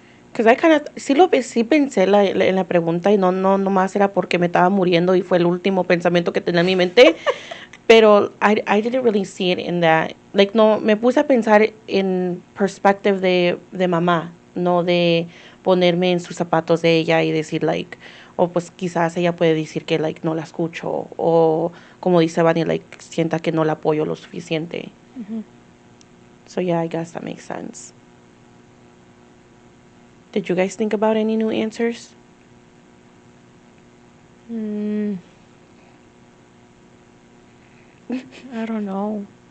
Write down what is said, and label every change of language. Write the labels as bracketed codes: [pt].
[en] Because I kind of, [es] sí pensé en la pregunta, y no más era porque me estaba muriendo y fue el último pensamiento que tenía en mi mente. Pero [en] I didn't really see it in that. [es] Like, no, me puse a pensar en perspective de mamá, no de ponerme en sus zapatos de ella y decir, like, o pues quizás ella puede decir que, like, no la escucho, o como dice Vani, like, sienta que no la apoyo lo suficiente. [en] So yeah, I guess that makes sense. Did you guys think about any new answers? I don't know.